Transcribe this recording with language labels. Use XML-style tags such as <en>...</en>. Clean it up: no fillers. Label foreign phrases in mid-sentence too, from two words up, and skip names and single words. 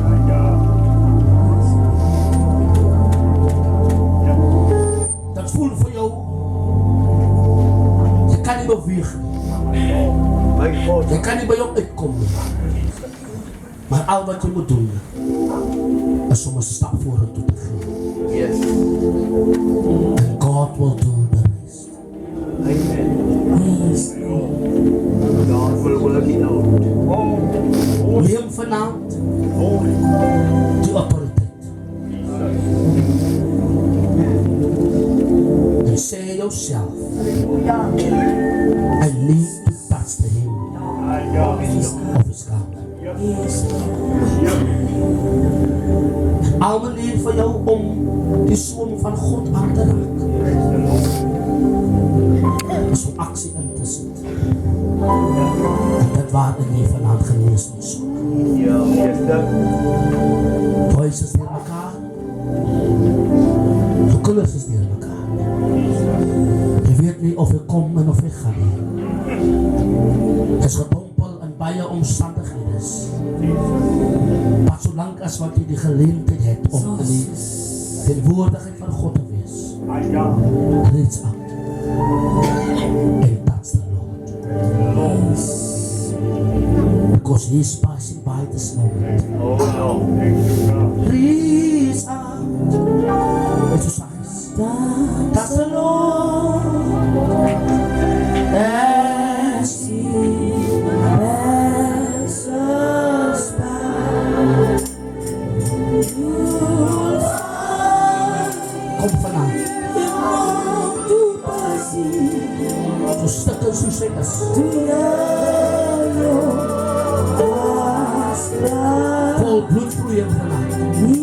<af>Dat voel vir jou, jy kan nie beweeg nie,</af> <en>My God.</en> <af>jy kan nie by jou uitkom nie. Maar al wat jy moet doen, is om 'n stap vorentoe te gee.</af> <en>Yes. And God will do the rest. Amen. Yes. God will work it out.</en> <af>Neem vanavond die autoriteit. En sê jouself,</af> <en>I need to touch the hem of his garment.</en> <af>Al manier vir jou om die soom van God aan te raak. Is om aksie in te sit. En dit waar in jy vanavond geneesing soek. Ja, meester. Huis is neer mekaar. Jou kinders is neer mekaar. Jy weet nie of jy kom en of jy gaan nie. Jy is gedompel in baie omstandighede. Maar solank as wat jy die geleentheid het om in die teenwoordigheid van God te wees,</af> <en>reach out and touch the Lord. Because He is passing by this moment. Oh no. Reach out.</en> <af>Met jou saggies.</af> <en>Touch the Lord. As He passes by.</en> <af>Kom vanavond. Zo stukken soos hy is. Vol bloedvloeien vanavond.</af>